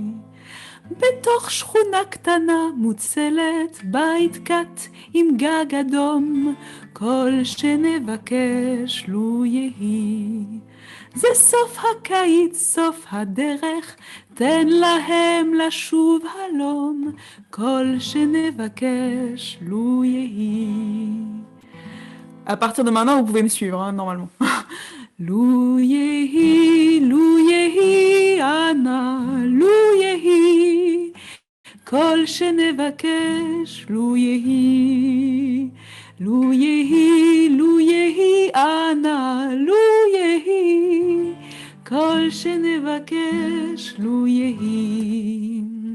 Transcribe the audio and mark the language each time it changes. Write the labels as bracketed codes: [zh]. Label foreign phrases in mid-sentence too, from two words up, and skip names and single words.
[he] בתוך שכונה קטנה מוצלת, בית קט עם גג אדום, כל שנבקש לו יהי. זה סוף הקיץ, סוף הדרך, תן להם לשוב הלום, כל שנבקש לו יהי. [fr] À partir de maintenant, vous pouvez me suivre, hein, normalement. [he] לו יהי, לו יהי, אנא, לו יהי, כל שנבקש לו יהי. לו יהי, לו יהי, אנא, לו יהי, כל שנבקש לו יהי.